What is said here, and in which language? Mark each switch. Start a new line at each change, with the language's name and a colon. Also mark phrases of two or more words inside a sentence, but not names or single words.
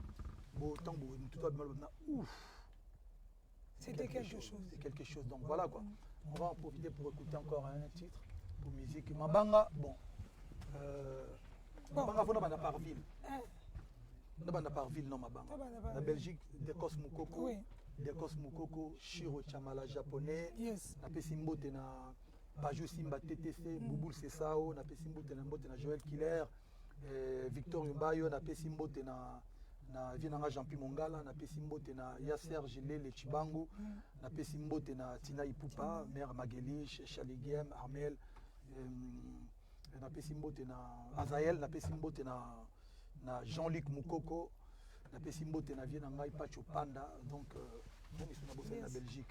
French: C'était quelque chose. C'est quelque chose. Donc voilà quoi. On va en profiter pour écouter encore un titre pour musique. Mabanga, bon. Mabanga, faut pas par ville. Pas par ville, non, Mabanga. La Belgique, Dekos Moukoko. Dekos Moukoko, Shiro Chamala japonais. Yes.
Lingala: Na Pesimbo na Bajou Simba TTC, Bouboul Sesao, na Pesimbo na Joël Killer, Victor Yumbayo, na Pesimbo na Vienanga Jean-Pi Mongala, na Pesimbote na Yasser Gilele Chibangu, na Pesimbote na Tina Ipupa, Mère Magelich, Chaligem, Armel, na Pesimbote na Azael, na Pesimbote na Jean-Luc Moukoko, na Pesimbote na Vienanga Pacho Panda,
French: donc on est sur la Belgique.